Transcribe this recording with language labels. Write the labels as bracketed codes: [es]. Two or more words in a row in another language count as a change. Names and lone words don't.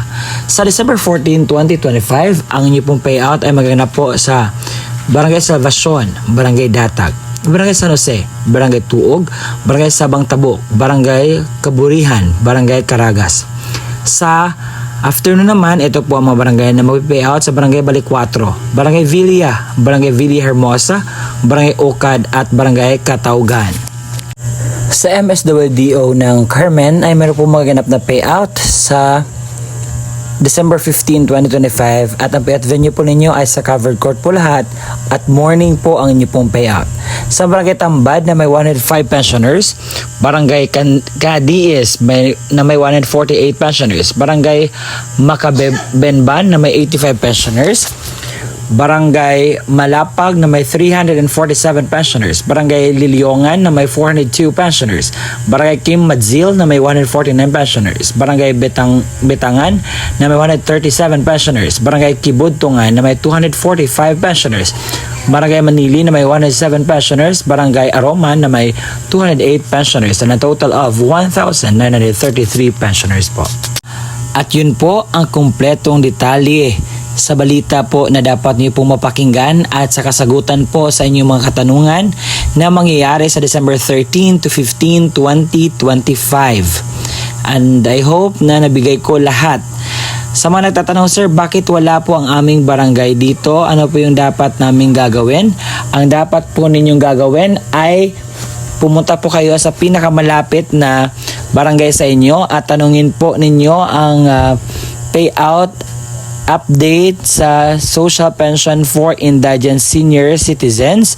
[tl] Sa December 14, 2025, ang inyong pong payout ay magaganap po sa Barangay Salvacion, Barangay Datag, Barangay San Jose, Barangay Tuog, Barangay Sabang Tabo, Barangay Kaburihan, Barangay Caragas. Sa After nun naman, ito po ang mga barangay na mag-payout sa Barangay Balicuatro, Barangay Villa, Barangay Villa Hermosa, Barangay Ocad at Barangay Kataugan. Sa MSWDO ng Carmen ay meron po magaganap na payout sa December 15, 2025 at ang [en] payout venue [tl] po ninyo ay sa covered court po lahat at morning po ang inyo pong payout. Sa Barangay Tambad na may 105 pensioners, Barangay Cadiz na may 148 pensioners, Barangay Makabenban na may 85 pensioners, Barangay Malapag na may 347 pensioners, Barangay Liliongan na may 402 pensioners, Barangay Kim Madzil na may 149 pensioners, Barangay Betangan na may 137 pensioners, Barangay Kibudtungan na may 245 pensioners, Barangay Manili na may 107 pensioners, Barangay Aroman na may 208 pensioners, [en] and a total of 1,933 pensioners [tl] po. At yun po ang kumpletong detalye sa balita po na dapat niyo pong mapakinggan at sa kasagutan po sa inyong mga katanungan na mangyayari sa December 13 to 15, 2025. [en] And I hope [tl] na nabigay ko lahat. Sa mga nagtatanong, sir, bakit wala po ang aming barangay dito? Ano po yung dapat naming gagawin? Ang dapat po ninyong gagawin ay pumunta po kayo sa pinakamalapit na barangay sa inyo at tanungin po ninyo ang [en] payout update [tl] sa [en] social pension for indigent senior citizens.